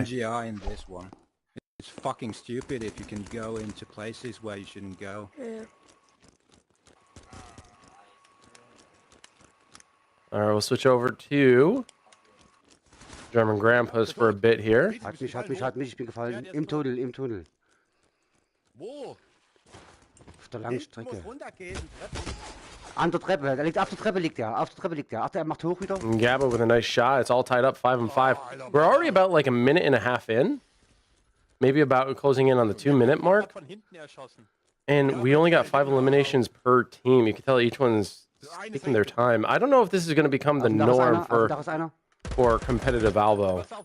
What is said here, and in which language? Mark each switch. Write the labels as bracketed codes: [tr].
[en] NGI in this one. It's fucking stupid if you can go into places where you shouldn't go. Yeah. All right, we'll switch over to German Grandpas for a bit here. [de] Hat Hat mich, ich bin gefallen. Im Tunnel, im Tunnel. Wo? Auf der langen Du Strecke. musst runtergehen. Treppe. An der Treppe, er liegt auf der Treppe, liegt er. Auf der Treppe liegt er. Ach, er macht hoch wieder. [en] And Gabba with a nice shot. It's all tied up 5-5. We're already about like a minute and a half in. Maybe about closing in on the 2-minute mark. [de] Von hinten erschossen. [en] And we only got 5 eliminations per team. You can tell each one's taking their time. I don't know if this is going to become the norm for competitive Alvo.